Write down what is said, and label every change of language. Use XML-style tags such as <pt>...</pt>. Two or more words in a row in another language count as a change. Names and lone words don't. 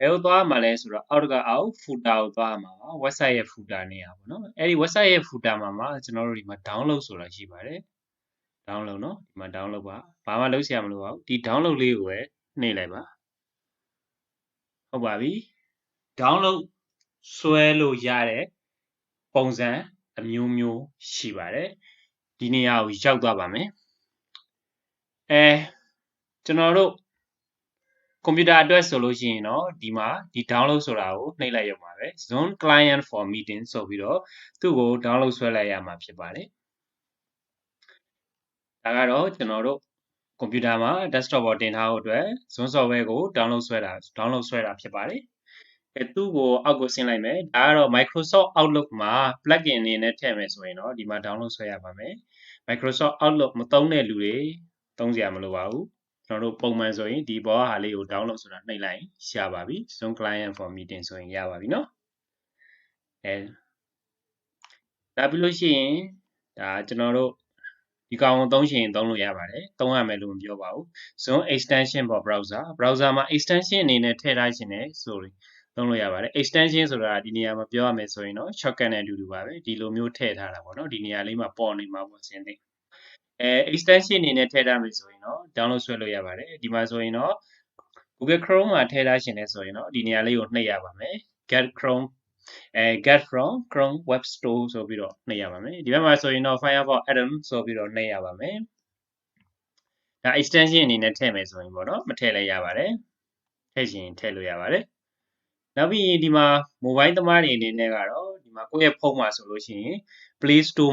<my>ယ်ကိုသွားမှာလဲဆိုတော့အောက်ကအောက် footer ကိုသွားမှာပါ website ရဲ့ footer နေရာပေါ့နော်အဲ့ဒီ website ရဲ့ footer မှာကျွန်တော်တို့ဒီမှာ download ဆိုတာရှိပါတယ် download နော်ဒီမှာ download ပါဘာမှလုပ်စရာမလိုပါဘူးဒီ download လေးကိုပဲနှိပ်လိုက်ပါဟုတ်ပါပြီ download ဆွဲလို့ရတဲ့ပုံစံအမျိုးမျိုးရှိပါတယ်ဒီနေရာကိုရောက်သွားပါမယ် ကျွန်တော်တို့ကွန်ပျူတာအတွက်ဆိုလို့ရှိရင်တော့ဒီမှာဒီ download ဆိုတာကိုနှိပ်လိုက်ရုံပါပဲ Zaw client for meeting ဆိုပြီးတော့သူ့ကို download ဆွဲလိုက်ရမှာဖြစ်ပါတယ် ဒါကတော့ကျွန်တော်တို့ကွန်ပျူတာမှာ desktop ပေါ်တင်ထားဖို့အတွက် Zaw software ကို download ဆွဲတာဖြစ်ပါတယ်သူ့ကိုအောက်ကိုဆင်းလိုက်မယ်ဒါကတော့ Microsoft Outlook မှာ plugin အနေနဲ့ထည့်မယ်ဆိုရင်တော့ဒီမှာ download ဆွဲရပါမယ် Microsoft Outlook မသုံးတဲ့လူတွေသုံးစရာမလိုပါဘူးကျွန်တော်တို့ပုံမှန်ဆိုရင်ဒီဘောဟာလေးကို download ဆိုတာနှိပ်လိုက်ရပါပြီ Zaw client for meeting ဆိုရင်ရပါပြီเนาะ ဒါပြီးလို့ရှိရင်ဒါကျွန်တော်တို့ဒီကောင်ကိုသုံးရှင်သုံးလို့ရပါတယ်သုံးရမယ်လို့မပြောပါဘူး Zaw extension for browser မှာ extension အနေနဲ့ထည့်ထားခြင်းနဲ့ဆိုရင်သုံးလို့ရပါတယ် extension ဆိုတာဒီနေရာမှာပြောရမယ်ဆိုရင်တော့ shortcut နဲ့အတူတူပါပဲဒီလိုမျိုးထည့်ထားတာပေါ့နော်ဒီနေရာလေးမှာပေါ်နေမှာပေါ့ဆင်းသိextension အနေနဲ့ထည့်ထားမယ်ဆိုရင်တော့ download ဆွဲလို့ရပါတယ်ဒီမှာဆိုရင်တော့ Google Chrome မှာထည့်ထားရှင်လဲဆိုရင်တော့ဒီနေရာလေးကိုနှိပ်ရပါမယ်</my> <en>get from Chrome web store</en> <my>ဆိုပြီးတော့နှိပ်ရပါမယ်ဒီဘက်မှာဆိုရင်တော့ Firefox add-on ဆိုပြီးတော့နှိပ်ရပါမယ်ဒါ extension အနေနဲ့ထည့်မယ်ဆိုရင်ပေါ့နော်မထည့်လည်းရပါတယ်ထည့်ရှင်ထည့်လို့ရပါတယ်နောက်ပြီးဒီမှာ mobile သမားတွေအနေနဲ့ကတော့ဒီမှာကိုယ့်ရဲ့ဖုန်းမှာဆိုလို့ရှိရင် Play Store</my>